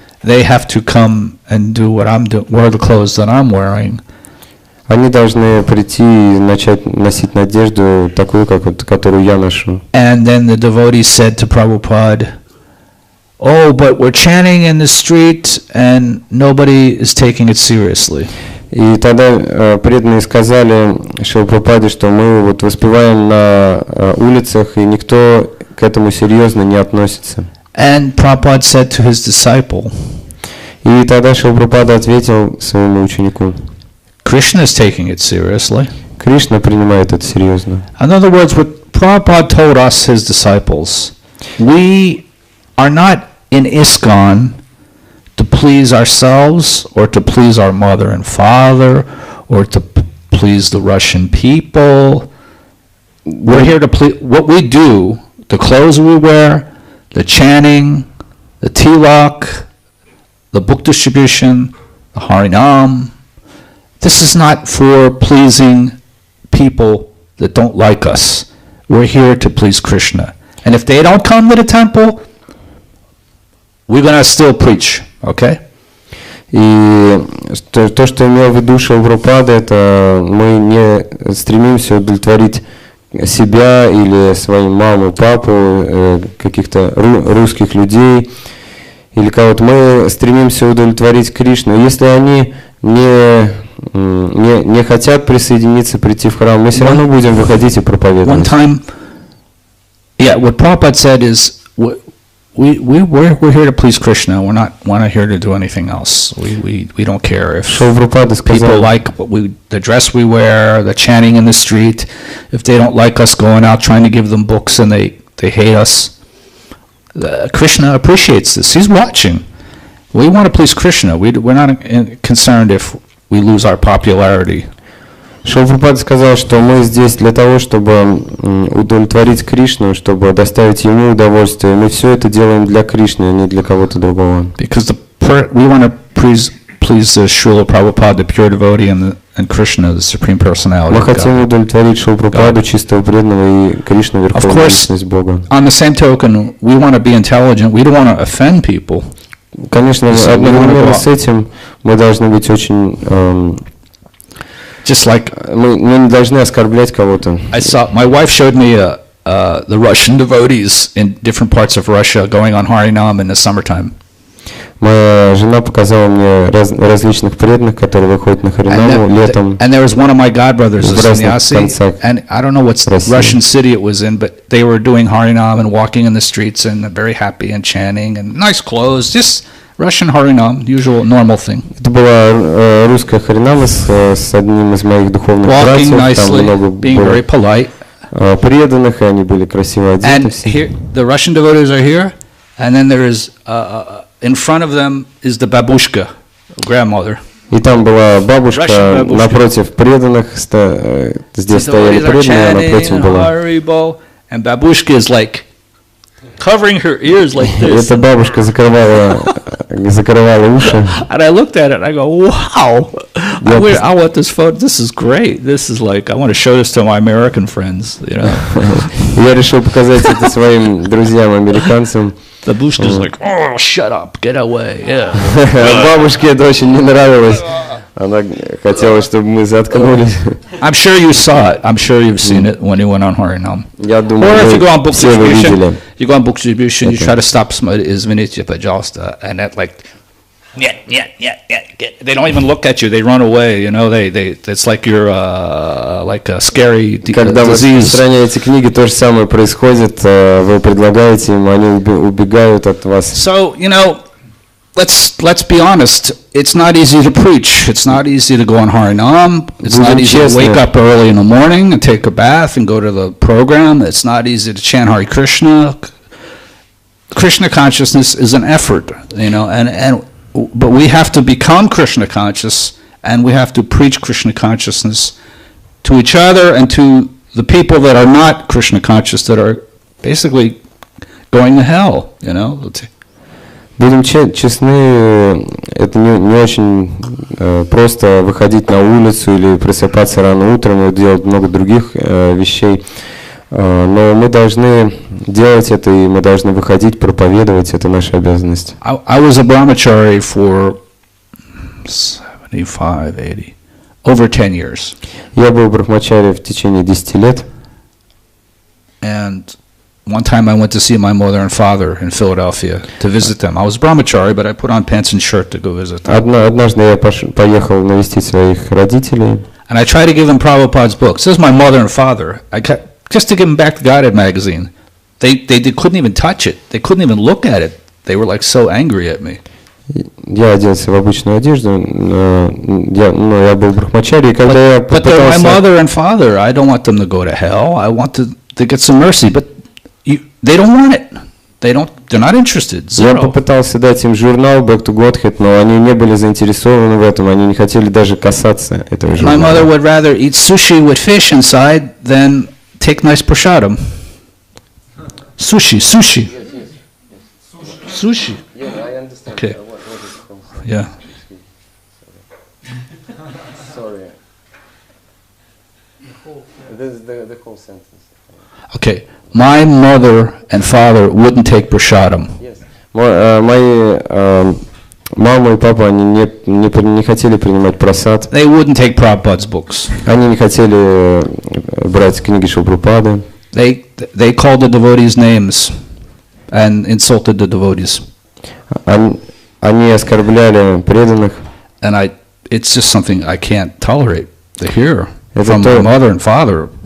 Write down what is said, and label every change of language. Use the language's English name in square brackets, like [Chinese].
[English] They have to come and do what I'm doing, wear the clothes that I'm wearing. [Russian] Они должны прийти и начать носить одежду такую, которую я ношу. [English] And then the devotee said to Prabhupada, oh, but we're chanting in the street and nobody is taking it seriously. [Russian] И тогда преданные сказали Шриле Прабхупаде, что мы вот воспеваем на улицах, и никто к этому серьезно не относится. [English] And Prabhupada said to his disciple, [Russian] и тогда Шрила Прабхупада ответил своему ученику, [English] Krishna is taking it seriously. [Russian] Кришна принимает это серьезно. [English] In other words, what Prabhupada told us, his disciples, we are not in ISKCON to please ourselves or to please our mother and father or to please the Russian people. We're here to please what we do, the clothes we wear, the chanting, the tilak, the book distribution, the Harinam. This is not for pleasing people that don't like us. we're here to please Krishna. And if they don't come to the temple, we're going to still preach, okay? [Russian] И то, что имел в виду Шрила Прабхупада, это мы не стремимся удовлетворить себя или свою маму, папу, каких-то русских людей или кого-то. Мы стремимся удовлетворить Кришну. Если они не хотят присоединиться, прийти в храм, мы все равно будем выходить и проповедовать. [English] One time, what Prabhupada said is, we're here to please Krishna. We're not here to do anything else. We don't care if people like the dress we wear, the chanting in the street. If they don't like us going out trying to give them books and they hate us, Krishna appreciates this. He's watching. We want to please Krishna. We're not concerned if we lose our popularity. [Russian] Шрила Прабхупада сказал, что мы здесь для того, чтобы удовлетворить Кришну, чтобы доставить Ему удовольствие. Мы все это делаем для Кришны, а не для кого-то другого. [English] Because we want to please Шрила Прабхупада, the pure devotee, and Krishna, the supreme personality. [Russian] Мы хотим удовлетворить Шрилу Прабхупаду, чистого преданного, и Кришну, верховную личность Бога. [English] On the same token, we want to be intelligent. We don't want to offend people. [Russian] Конечно, одновременно с этим мы должны быть очень [English] Just like [Russian] мы не должны оскорблять кого-то. [English] My wife showed me the Russian devotees in different parts of Russia going on Harinam in the summertime. [Russian] Моя жена показала мне различных преданных, которые выходят на Харинаму летом. [English] And there was one of my godbrothers, a sannyasi, and I don't know what Russian city it was in, but they were doing Harinam and walking in the streets and very happy and chanting and nice clothes, just Russian Harinam, usual, normal thing. [Russian] Это была русская Харинама с одним из моих духовных братьев. Там много было преданных, и они были красиво одеты. [English] And here, the Russian devotees are here, and then there is, in front of them is the babushka, grandmother. [Russian] И там была бабушка напротив преданных, здесь стояли преданные, а напротив была. [English] And babushka is like covering her ears like this. [Russian] Эта бабушка закрывала уши. [English] And I looked at it and I go, wow, I want this photo. This is great. This is like, I want to show this to my American friends, you know. [Russian] Я решил показать это своим друзьям-американцам. [English] The babushka is like, oh, shut up, get away, yeah. [Russian] Бабушке это очень не нравилось. Она хотела, чтобы мы заткнулись. [English] I'm sure you saw it. I'm sure you've seen it when you went on Harinam. [Russian] Я думаю, [English] or if you go on book distribution, [Russian] видели. [English] You go on book distribution, you try to stop somebody, [Russian] извините, пожалуйста, [English] and that like, they don't even look at you. They run away. You know, it's like you're like a scary disease. [Russian] Когда вы распространяете книги, то же самое происходит. Вы предлагаете им, они убегают от вас. [English] So, you know, let's be honest. It's not easy to preach. It's not easy to go on Harinam. It's not easy to wake up early in the morning and take a bath and go to the program. It's not easy to chant Hare Krishna. Krishna consciousness is an effort, you know, but we have to become Krishna conscious, and we have to preach Krishna consciousness to each other and to the people that are not Krishna conscious, that are basically going to hell, you know. [Russian] Будем честны, это не очень просто выходить на улицу или просыпаться рано утром и делать много других вещей. Но мы должны делать это, и мы должны выходить, проповедовать, это наша обязанность. [English] I was a brahmachari for 75, 80, over 10 years. [Russian] Я был брахмачари в течение 10 лет. [English] And one time I went to see my mother and father in Philadelphia to visit them. I was brahmachari, but I put on pants and shirt to go visit them. [Russian] Однажды я поехал навестить своих родителей. [English] And I tried to give them Prabhupada's books. This is my mother and father. Just to give them back the Гаудиа magazine. They couldn't even touch it. They couldn't even look at it. They were like so angry at me. [Russian] Я оделся в обычную одежду, я был брахмачари, и когда я попытался... [English] But they're my mother and father. I don't want them to go to hell. I want to get some mercy. But they don't want it. They're not interested. Zero. [Russian] Я попытался дать им журнал Back to Godhead, но они не были заинтересованы в этом, они не хотели даже касаться этого журнала. [English] My mother would rather eat sushi with fish inside than take nice prasadam. Sushi. Sushi. Yeah, I understand. Okay. Yeah. Sorry. This is the whole sentence. Okay, my mother and father wouldn't take prasadam. [Russian] Мои мама и папа, они не хотели принимать прасад. [English] They wouldn't take Prabhupada's books. [Russian] Они не хотели брать книги Шрилы Прабхупады. [English] They called the devotees names and insulted the devotees. [Russian] Они оскорбляли преданных. [English] And it's just something I can't tolerate to hear [Russian] Это [English] from my mother and father.